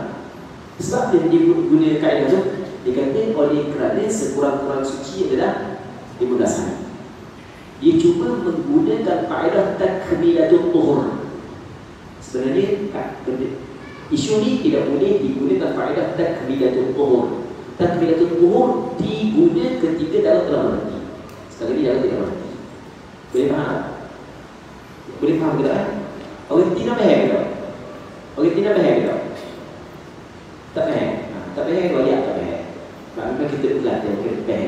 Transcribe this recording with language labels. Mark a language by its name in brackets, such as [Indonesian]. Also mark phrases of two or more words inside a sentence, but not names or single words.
[Malay] Sebab dia guna kaedah tu, dia kata oleh kerana sekurang-kurang suci adalah 15 hari. Dia cuma menggunakan kaedah [Arabic] takmilatul tuhur. [Malay] Sebenarnya isu ni tidak boleh digunakan kaedah [Arabic] takmilatul tuhur. Takmilatul tuhur [Malay] diguna ketika darah telah berhenti. Sekali ni darah tidak berhenti. Boleh faham? Boleh faham ke tak? Orang tidak faham ke tak? Orang tidak faham ke tak? Tak faham? Tak faham kalau dia tak faham. Maka kita belajar kita faham.